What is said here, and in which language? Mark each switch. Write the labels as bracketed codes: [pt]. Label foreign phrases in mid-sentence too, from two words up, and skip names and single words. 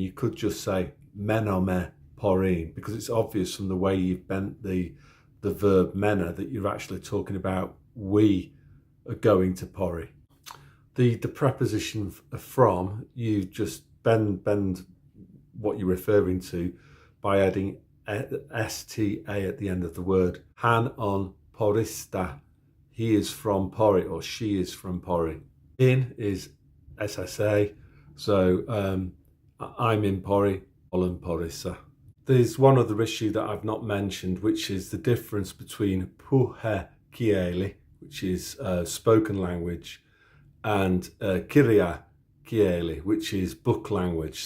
[en] You could just say menome, Poriin, because it's obvious from the way you've bent the verb mena that you're actually talking about we are going to Pori. The preposition from, you just bend what you're referring to by adding sta at the end of the word. [fi] Hän on Porista. [en] He is from Pori, or she is from Pori. In is SSA. So I'm in Pori, [fi] olen Porissa. [en] There's one other issue that I've not mentioned, which is the difference between puhekieli, which is spoken language, and kirjakieli, which is book language.